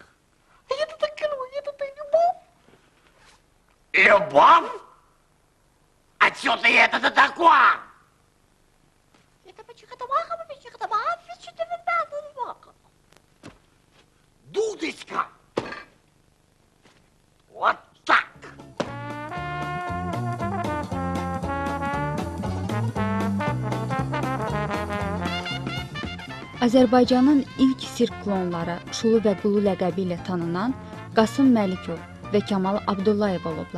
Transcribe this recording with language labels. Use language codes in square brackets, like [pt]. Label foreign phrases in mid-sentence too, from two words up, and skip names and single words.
[ru] Это кино, это любовь. Любовь? А чё ты это-то такое? Дудочка! Вот так! [az] Azərbaycanın ilk sirk klonları Şulu və Qulu ləqəbi ilə tanınan Qasım Məlikov və Kamal Abdullayev olublar.